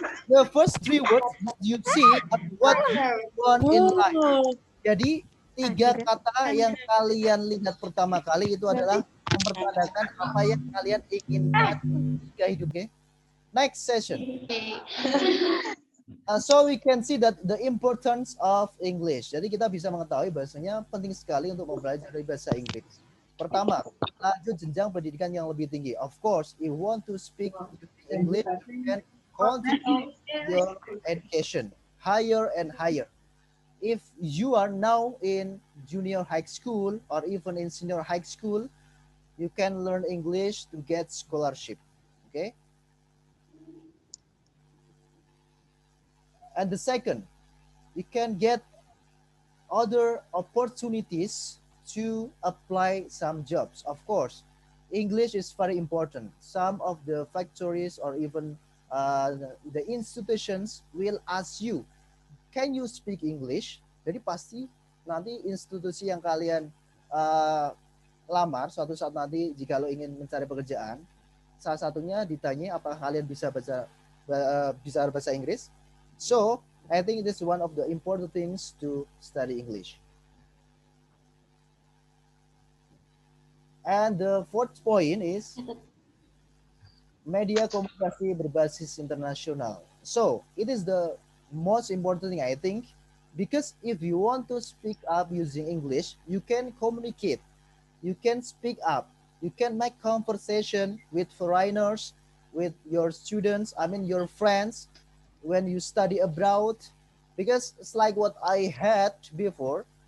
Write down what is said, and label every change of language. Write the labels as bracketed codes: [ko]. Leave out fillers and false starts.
[en] The first 3 words that you see are what you want in life. [id] Jadi 3 kata yang kalian lihat pertama kali itu adalah mempertandaan apa yang kalian inginkan ketika hidup. [en] Okay? Next session. So we can see that the importance of English. [id] Jadi kita bisa mengetahui bahasanya penting sekali untuk mempelajari bahasa Inggris. Pertama, lanjut jenjang pendidikan yang lebih tinggi. [en] Of course, if you want to speak English, you can continue your education higher and higher. If you are now in junior high school or even in senior high school, you can learn English to get scholarship. Okay. And the second, you can get other opportunities to apply some jobs. Of course, English is very important. Some of the factories or even the institutions will ask you, can you speak English? [id] Jadi pasti nanti institusi yang kalian lamar suatu saat nanti jika lo ingin mencari pekerjaan, salah satunya ditanya apakah kalian bisa bahasa Inggris. [en] So, I think this is one of the important things to study English. And the fourth point is [id] media komunikasi berbasis internasional. [en] So, it is the most important thing, I think, because if you want to speak up using English, you can communicate, you can speak up, you can make conversation with foreigners, with your students, your friends, when you study abroad, because it's like what I had before.